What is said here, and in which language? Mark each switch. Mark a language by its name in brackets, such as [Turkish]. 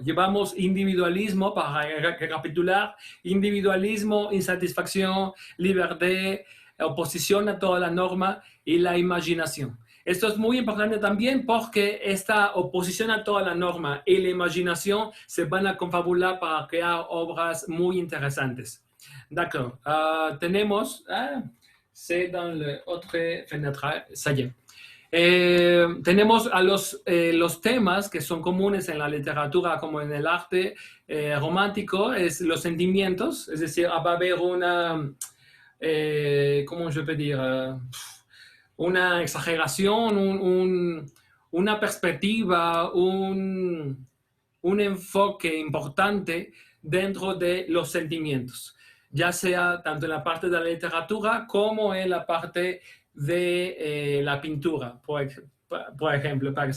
[Spanish] Llevamos individualismo, para recapitular, individualismo, insatisfacción, libertad, oposición a toda la norma y la imaginación. Esto es muy importante también porque esta oposición a toda la norma y la imaginación se van a confabular para crear obras muy interesantes. [French] D'accord. [Spanish] Tenemos... [French] c'est dans l'autre fenêtre, ça y est. [Spanish] Tenemos a los temas que son comunes en la literatura como en el arte romántico, es los sentimientos, es decir, va a haber una, ¿cómo yo puedo decir? Una exageración, una perspectiva, un enfoque importante dentro de los sentimientos, ya sea tanto en la parte de la literatura como en la parte de la pintura, por ejemplo.